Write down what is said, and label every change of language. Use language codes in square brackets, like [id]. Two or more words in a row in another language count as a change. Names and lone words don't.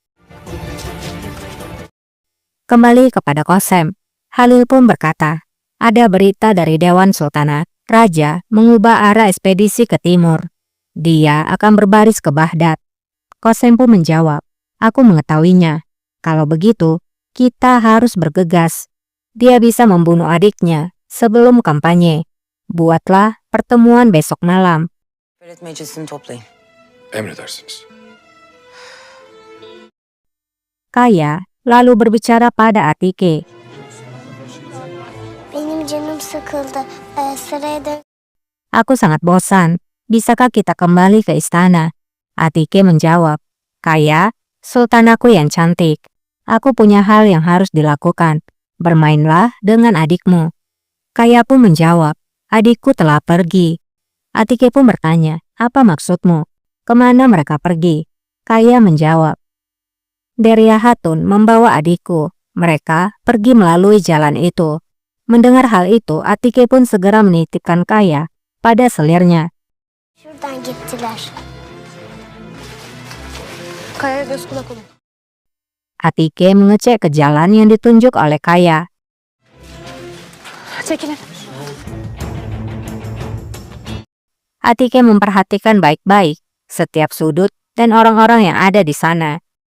[id] Kembali kepada Kosem, Halil pun berkata, ada berita dari Dewan Sultanat, Raja mengubah arah ekspedisi ke timur. Dia akan berbaris ke Baghdad. Kosem pun menjawab, aku mengetahuinya. Kalau begitu, kita harus bergegas. Dia bisa membunuh adiknya sebelum kampanye. Buatlah pertemuan besok malam. [tr] Devlet meclisini toplayın. Emredersiniz. [id] Kaya lalu berbicara pada Atike. [tr] Benim canım sıkıldı. Sıraya dön. [id] Aku sangat bosan. Bisakah kita kembali ke istana? Atike menjawab, Kaya, sultan aku yang cantik. Aku punya hal yang harus dilakukan. Bermainlah dengan adikmu. Kaya pun menjawab, adikku telah pergi. Atike pun bertanya, apa maksudmu? Kemana mereka pergi? Kaya menjawab, Deria Hatun membawa adikku. Mereka pergi melalui jalan itu. Mendengar hal itu, Atike pun segera menitipkan Kaya pada selirnya. [tr] Şuradan gittiler. Kaya'ya göz kulak olun. [id] Atike mengecek ke jalan yang ditunjuk oleh Kaya. [tr] Çekilin. [id] Atike memperhatikan baik-baik setiap sudut dan orang-orang yang ada di sana.